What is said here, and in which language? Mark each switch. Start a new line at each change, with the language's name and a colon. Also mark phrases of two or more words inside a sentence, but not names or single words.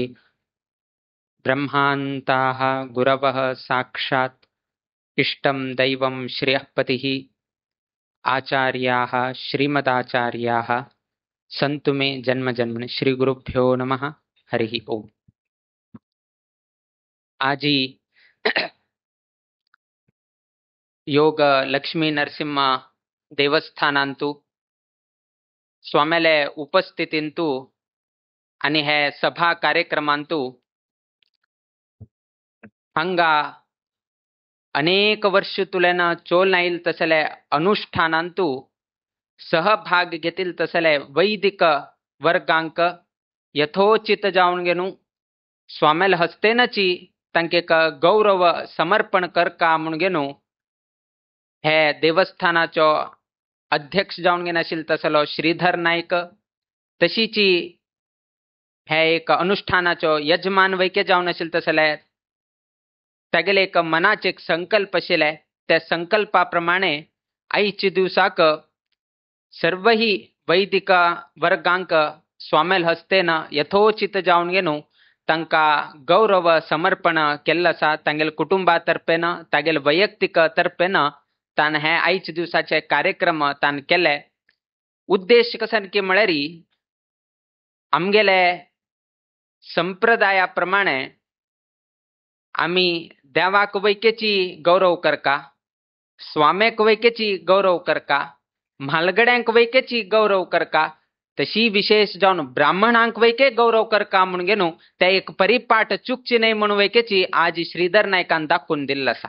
Sanskrit: ब्रह्मान्ताः गुरवः साक्षात् इष्टं दैवं श्रियःपतिः आचार्याः श्रीमदाचार्याः संतु मे जन्म जन्मनि। श्री गुरुभ्यो नमः। हरि ओम।
Konkani: आजी योग लक्ष्मी नरसिंह देवस्थानांतू स्वामेले उपस्थितींतू आणि हे सभा कार्यक्रमांतू हंगा अनेक वर्ष तुलेन चोल नाईल तसले अनुष्ठानांतू सहभाग घेतील तसले वैदिक वर्गांक यथोचित जाऊन गेनु स्वामेल हस्तेनची तांके गौरव समर्पण करका म्हणून गेनु हे देवस्थानाचो अध्यक्ष जाऊन गेन आशिल तसलो श्रीधर नाईक, तशीची हे एक अनुष्ठानाचो यजमान वैके जाऊन आशिल तसले तागेले एक मनाचे एक संकल्प आशिले। त्या संकल्पाप्रमाणे आईच्या दिवसाक सर्वही वैदिक वर्गांक स्वामेल हस्तेन यथोचित जाऊन गेनु तांका गौरव समर्पण केल्लं आसा। तांगेल कुटुंबातर्फेन तागेल वैयक्तिक तर्फेन तान हे आईच्या दिवसाचे कार्यक्रम तान केले। उद्देश कसन की म्हळ्यारी आमगेले संप्रदायाप्रमाणे आम्ही देवाक वैकेची गौरव करका, स्वामेक वैकेची गौरव करका, म्हालगड्यांक वैकेची गौरव करका, तशी विशेष जाऊन ब्राह्मणांक वैके गौरव करका म्हणून गेनु त्या एक परिपाठ चुकची नाही म्हणून वैकेची आज श्रीधर नायकान दाखवून दिल्लं आसा।